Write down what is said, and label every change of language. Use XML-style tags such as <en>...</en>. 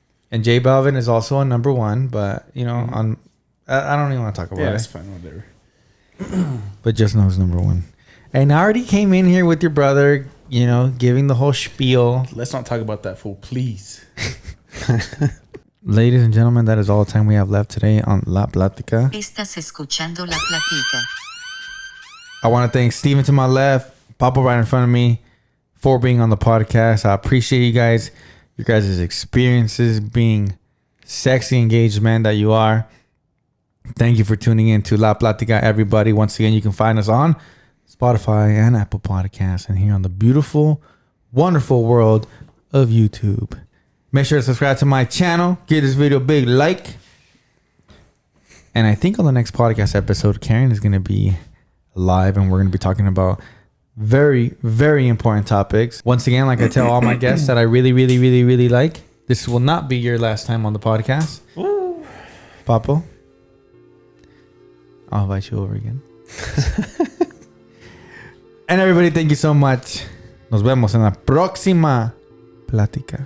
<en>And J Balvin is also on number one, but you know on I don't even want to talk about Yeah, it. that's fine. Whatever. But just know it's number one. And I already came in here with your brother, you know, giving the whole spiel. Let's not talk about that fool, please. Ladies and gentlemen, that is all the time we have left today on La Plática.</en> <es>Estás escuchando La Platica.</es> <en>I want to thank Steven to my left, Papa right in front of me for being on the podcast. I appreciate you guys, your guys' experiences being sexy, engaged men that you are. Thank you for tuning in to La Plática, everybody. Once again, you can find us on Spotify and Apple Podcasts and here on the beautiful, wonderful world of YouTube. Make sure to subscribe to my channel. Give this video a big like. And I think on the next podcast episode, Karen is going to be live and we're going to be talking about very, very important topics. Once again, like I tell all my guests that I really, really, really, really like, this will not be your last time on the podcast. Ooh. Papo, I'll invite you over again. And everybody, thank you so much.</en> <es>Nos vemos en la próxima plática.</es>